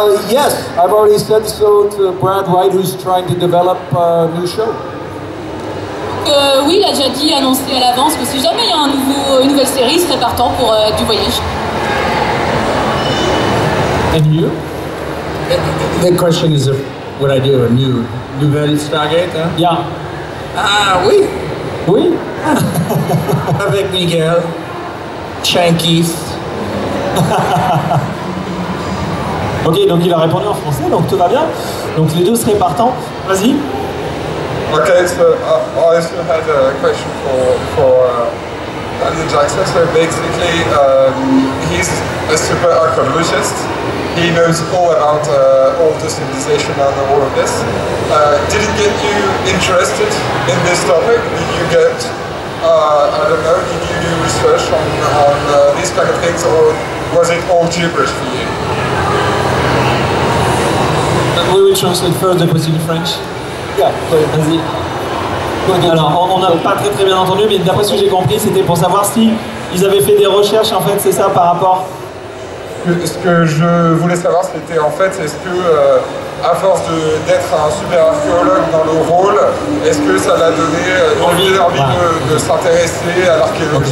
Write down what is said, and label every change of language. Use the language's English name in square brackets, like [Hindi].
[English] Yes, I've already said so to Brad White, who's trying to develop a new show. [French] Oui, il a déjà dit, annoncé à l'avance que si jamais il y a une nouvelle série, il serait partant pour du voyage. [English] And you? The question is, would I do a nouvelle Stargate? Huh? Yeah. [French] Ah, oui. Oui? Avec Miguel, Shanks. Ok, donc il a répondu en français, donc tout va bien. Donc les deux seraient partants. Vas-y. [English] Okay, so I also had a question for Daniel Jackson. So basically, he's a super archaeologist. He knows all about all the civilization and all of this. Did it get you interested in this topic? Did you get, I don't know, did you do research on these kind of things, or was it all gibberish for you? We will translate first the question in French. Yeah, [French] vas-y. Alors, on n'a pas très bien entendu, mais d'après ce que j'ai compris, c'était pour savoir si ils avaient fait des recherches, en fait, c'est ça, par rapport... Ce que je voulais savoir, c'était en fait, est-ce que, à force d'être un super archéologue dans le rôle, est-ce que ça l'a donné envie de s'intéresser à l'archéologie?